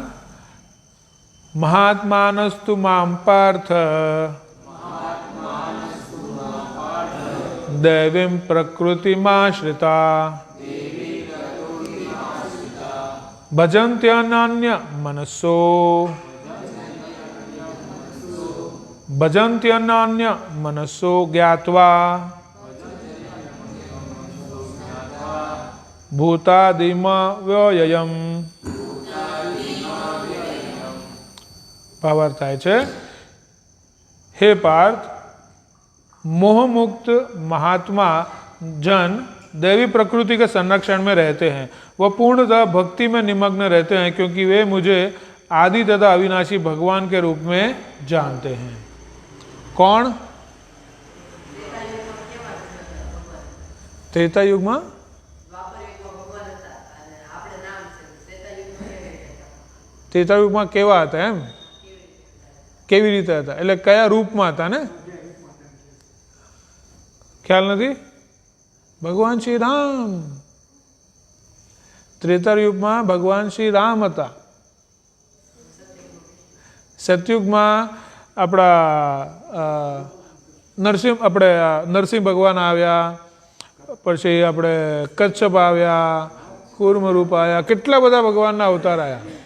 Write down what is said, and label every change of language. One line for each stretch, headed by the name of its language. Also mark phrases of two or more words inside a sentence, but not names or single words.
Sanskrit: મહાત્માનસ્તુ મામ પાર્થ દૈવીમ પ્રકૃતિમાશ્રિતા ભજન્ત્યનન્ય મનસો જ્ઞાત્વા ભૂતાદિમ વ્યયમ.
Gujarati: ભાવાર્થ થાય છે,
Hindi: हे पार्थ, मोहमुक्त महात्मा जन दैवी प्रकृति के संरक्षण में रहते हैं. वह पूर्णतः भक्ति में निमग्न रहते हैं क्योंकि वे मुझे आदि तथा अविनाशी भगवान के रूप में जानते हैं. कौन? त्रेता युग में त्रेता युग में
Gujarati: કેવા હતા એમ કેવી રીતે હતા એટલે કયા રૂપમાં હતા ને ખ્યાલ નથી? ભગવાન શ્રી રામ. ત્રેતા યુગમાં ભગવાન શ્રી રામ હતા. સતયુગમાં આપણા નરસિંહ ભગવાન આવ્યા, પછી આપણે કચ્છપ આવ્યા, કૂર્મ રૂપ આવ્યા, કેટલા બધા ભગવાનના અવતાર આવ્યા.